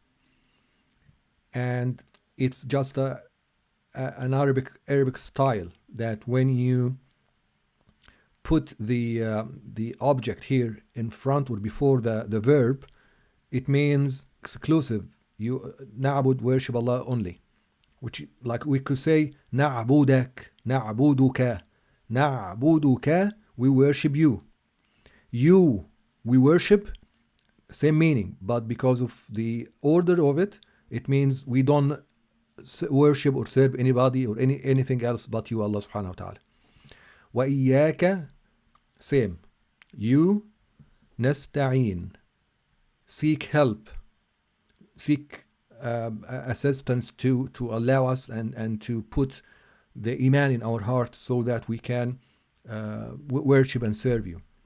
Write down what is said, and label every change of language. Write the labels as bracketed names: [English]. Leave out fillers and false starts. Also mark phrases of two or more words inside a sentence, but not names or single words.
[English] And it's just an Arabic style that when you put the object here in front or before the verb, it means exclusive. You na'bud, worship Allah only. Which, like we could say, [Arabic] نعبدك، نعبدك، نعبدك, [English] we worship you. You, we worship, same meaning, but because of the order of it, it means we don't worship or serve anybody or anything else but you, Allah [Arabic] سبحانه وتعالى. وإياك, [English] same. You, nasta'een, seek help, seek assistance to allow us and to put the iman in our heart so that we can worship and serve you.